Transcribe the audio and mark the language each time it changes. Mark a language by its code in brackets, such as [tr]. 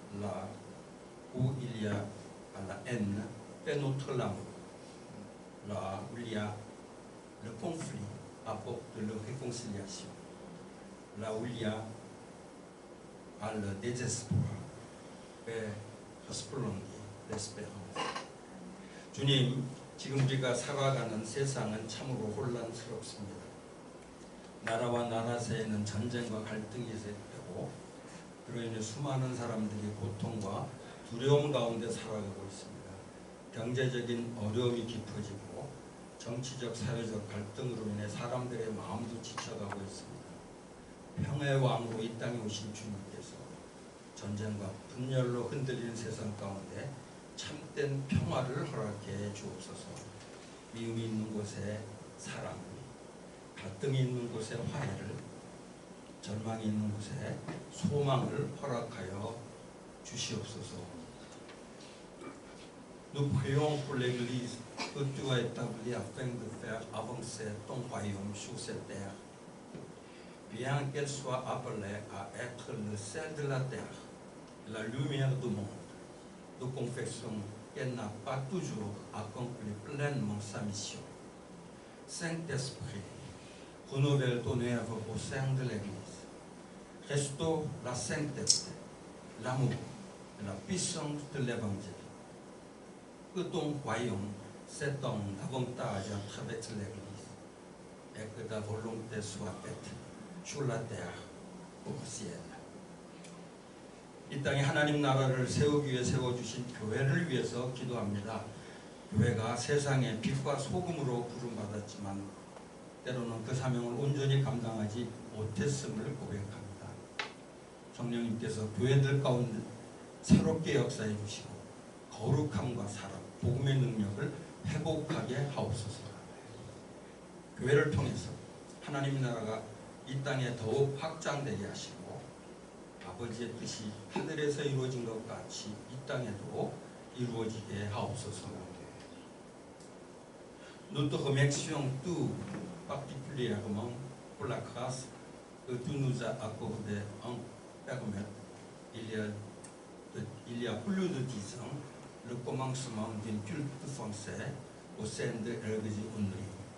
[fr] Là où il y a la haine, fais notre l'amour. Là où il y a le conflit, apporte la réconciliation. Là où il y a le désespoir, fais resplendir l'espérance. [ko] 주님, 지금 우리가 살아가는 세상은 참으로 혼란스럽습니다. 나라와 나라 사이에는 전쟁과 갈등이 시작되고 그로 인해 수많은 사람들이 고통과 두려움 가운데 살아가고 있습니다. 경제적인 어려움이 깊어지고 정치적, 사회적 갈등으로 인해 사람들의 마음도 지쳐가고 있습니다. 평화의 왕으로 이 땅에 오신 주님께서 전쟁과 분열로 흔들리는 세상 가운데 참된 평화를 허락해 주옵소서. 미움이 있는 곳에 사랑, 갈등이 있는 곳에 화해를, 절망이 있는 곳에 소망을 허락하여 주시옵소서. [fr] Nous prions pour l'Église que tu as établie afin de faire avancer ton royaume sur cette terre. Bien qu'elle soit appelée à être le sel de la terre, la lumière du monde, nous confessons qu'elle n'a pas toujours accompli pleinement sa mission. Saint-Esprit, renouvelle ton œuvre au sein de l'Église. Restaure la sainteté, l'amour et la puissance de l'Évangile. Que ton royaume s'étende davantage à travers l'Église et que ta volonté soit faite sur la terre au ciel. [ko] 이 땅에 하나님 나라를 세우기 위해 세워주신 교회를 위해서 기도합니다. 교회가 세상의 빛과 소금으로 부름받았지만 때로는 그 사명을 온전히 감당하지 못했음을 고백합니다. 성령님께서 교회들 가운데 새롭게 역사해 주시고 거룩함과 사랑, 복음의 능력을 회복하게 하옵소서. 교회를 통해서 하나님 나라가 이 땅에 더욱 확장되게 하시고 아버지의 뜻이 하늘에서 이루어진 것 같이 이 땅에도 이루어지게 하옵소서. [fr] Nous te remercions tout particulièrement pour la grâce que tu nous as accordée en permettre, il y a plus de 10 ans, le commencement d'un culte français au sein de l'église Onri.